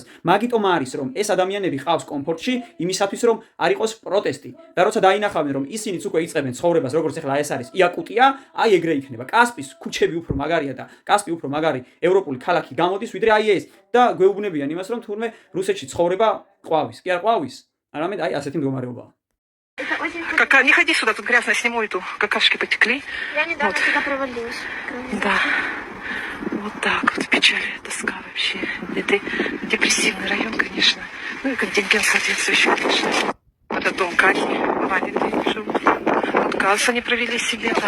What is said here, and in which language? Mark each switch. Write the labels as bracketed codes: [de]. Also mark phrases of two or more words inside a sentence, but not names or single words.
[ka] მაგიტომ არის რომ ეს ადამიანები ყავს კომფორტში იმისათვის რომ არ იყოს პროტესტი და როცა დაინახავენ რომ ისინიც უკვე იწყებენ ცხოვრებას როგორც ეხლა ეს არის იაკუტია, აი ეგრე იქნება. კასპის ქუჩები უფრო მაგარია და კასპი უფრო მაგარი ევროპული ქალაქი გამოდის ვიდრე აი ეს და გვეუბნებიან იმას რომ თურმე რუსეთში ცხოვრება ყვავის. კი არ ყვავის? არამედ აი ასეთი მდგომარეობაა. [ru] Не ходи сюда, тут грязно, сниму эту, какашки потекли. Я недавно туда провалилась. Да. Вот так вот, печаль, тоска вообще. Это депрессивный район, конечно. Ну и контингент соответствующий, конечно. Это дом Кати, Ваня, где они живут. Вот газ они провели себе, да.